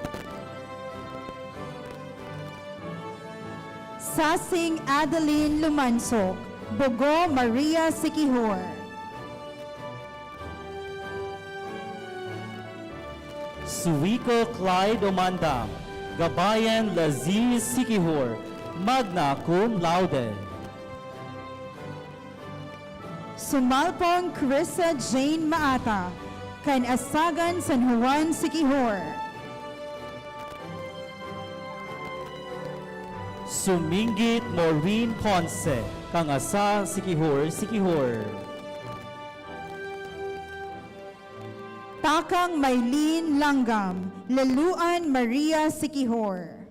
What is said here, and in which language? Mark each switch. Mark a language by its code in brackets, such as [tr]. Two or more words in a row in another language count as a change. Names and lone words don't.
[en] Sasing Adeline Lumansok, Bogo Maria Sikihor. Suwico Clyde Omandam, Gabayan Laziz Sikihor, magna cum laude. Sumalpong Carissa Jane Maata, kan Asagan San Juan Sikihor. Sumingit Maureen Ponce, kang asa Sikihor. Takang Maylene Langgam, Laluan Maria Sikihor.